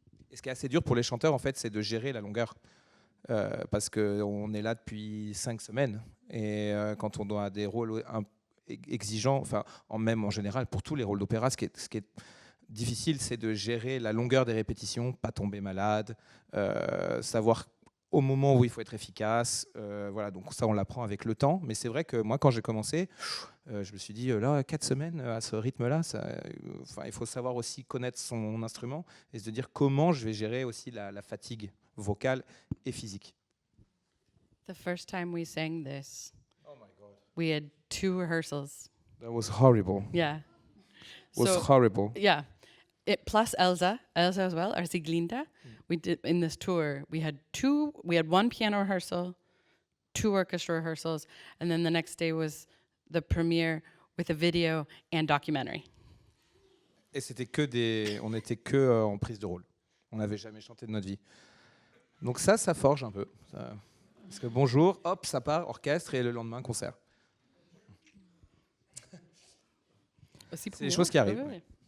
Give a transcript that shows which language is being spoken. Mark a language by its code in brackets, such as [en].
[fr] Et ce qui est assez dur pour les chanteurs, en fait, c'est de gérer la longueur. Parce qu'on est là depuis 5 semaines, et quand on doit des rôles exigeants, même en général, pour tous les rôles d'opéra, ce qui est difficile, c'est de gérer la longueur des répétitions, pas tomber malade, savoir au moment où il faut être efficace. Voilà, donc ça, on l'apprend avec le temps. Mais c'est vrai que moi, quand j'ai commencé, je me suis dit, là, 4 semaines à ce rythme-là, il faut savoir aussi connaître son instrument et se dire comment je vais gérer aussi la fatigue vocale et physique. [en] The first time we sang this, Oh my God. we had 2 rehearsals. That was horrible. Yeah. It was horrible. Yeah. Plus Elsa as well, our Sieglinde. We did in this tour. We had 1 piano rehearsal, 2 orchestra rehearsals, and then the next day was the premiere with a video and documentary. [fr] Et on n'était que en prise de rôle. On n'avait jamais chanté de notre vie. Donc ça forge un peu. Parce que bonjour, hop, ça part, orchestre, et le lendemain, concert. C'est des choses qui arrivent. Oui.